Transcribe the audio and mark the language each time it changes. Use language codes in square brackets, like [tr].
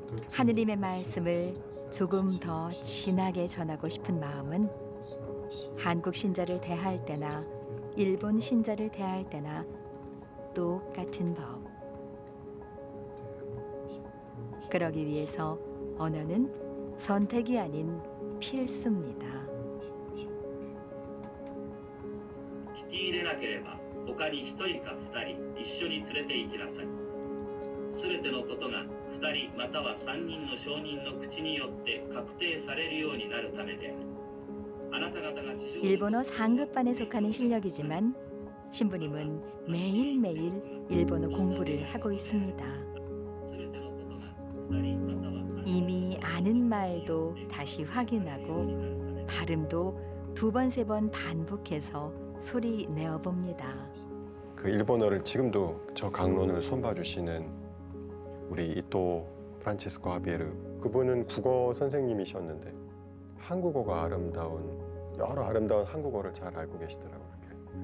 [ko] 하느님의 말씀을 조금 더 진하게 전하고 싶은 마음은 한국 신자를 대할 때나 일본 신자를 대할 때나 똑같은 법. 그러기 위해서 언어는 선택이 아닌 필수입니다. [ja] 聞き入れなければ他に1人か2人一緒に連れて行きなさい。すべてのことが2人または3人の証人の口によって確定されるようになるためである。あなた方が地上に [ko] 일본어 상급반에 속하는 실력이지만 신부님은 매일매일 일본어 공부를 하고 있습니다. [ja] すべてのことが2人または3人 [ko] 이미 아는 말도 다시 확인하고 발음도 2번, 3번 반복해서 소리 내어봅니다. 그 일본어를 지금도 저 강론을 손봐 주시는 우리 이토 프란치스코 하비에르 그분은 국어 선생님이셨는데 한국어가 여러 아름다운 한국어를 잘 알고 계시더라고요. 이렇게.